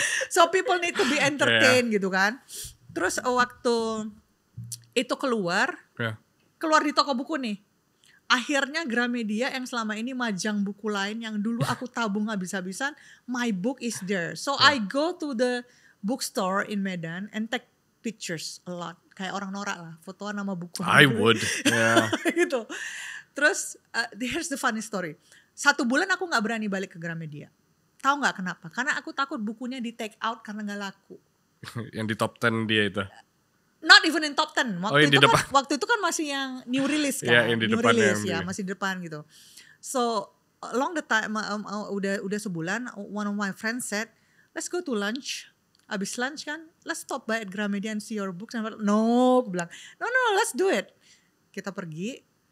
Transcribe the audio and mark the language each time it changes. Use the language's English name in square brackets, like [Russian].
[English] So people need to be entertained [Indonesian] gitu kan. Terus waktu itu keluar di toko buku nih. Akhirnya Gramedia yang selama ini majang buku lain yang dulu aku tabung habis-habisan, [English] my book is there. So I go to the bookstore in Medan and take pictures a lot. [Indonesian] Kayak orang norak lah, fotoan nama buku. [English] I would. Yeah. [Indonesian] Gitu. Terus [English] here's the funny story. [Indonesian] 1 bulan aku gak berani balik ke Gramedia. Tahu gak kenapa? Karena aku takut bukunya di take out karena gak laku. Yang di top 10 dia itu. [English] Not even in top 10. [Indonesian] Waktu itu kan masih yang new release kan. Yeah, yang di [English] new [Indonesian] depan [English] release [Indonesian] yang ya, masih di depan gitu. [English] So along the time [Indonesian] udah sebulan, [English] one of my friends said, "Let's go to lunch." Abis lunch kan, let's stop by at Gramedia and see your books. No, [Indonesian] aku bilang, [English] no, let's do it. [Indonesian] Kita pergi,